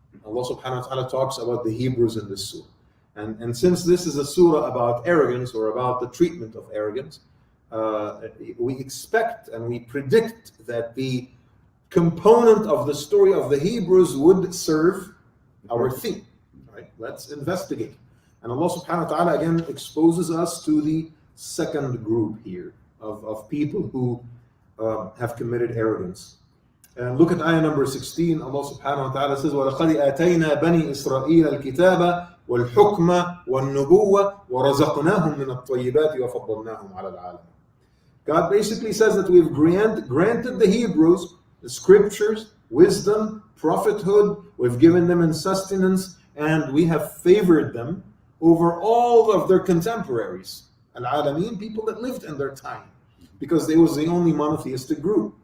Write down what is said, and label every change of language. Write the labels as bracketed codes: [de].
[en] Allah subhanahu wa ta'ala talks about the Hebrews in this surah. And since this is a surah about arrogance or about the treatment of arrogance, we expect and we predict that the component of the story of the Hebrews would serve our theme. Right? Let's investigate. And Allah subhanahu wa ta'ala again exposes us to the second group here of people who have committed arrogance. And look at ayah number 16. [ar] Allah subhanahu wa ta'ala says, وَلَقَدْ آتَيْنَا بَنِي إِسْرَائِيلَ الْكِتَابَ وَالْحُكْمَ وَالنُّبُوَّةَ وَرَزَقْنَاهُم مِّنَ الطَّيِّبَاتِ وَفَضَّلْنَاهُمْ عَلَى الْعَالَمِينَ. [en] God basically says that we've granted the Hebrews the scriptures, wisdom, prophethood, we've given them in sustenance, and we have favored them over all of their contemporaries. Al-Alameen, people that lived in their time, because they was the only monotheistic group.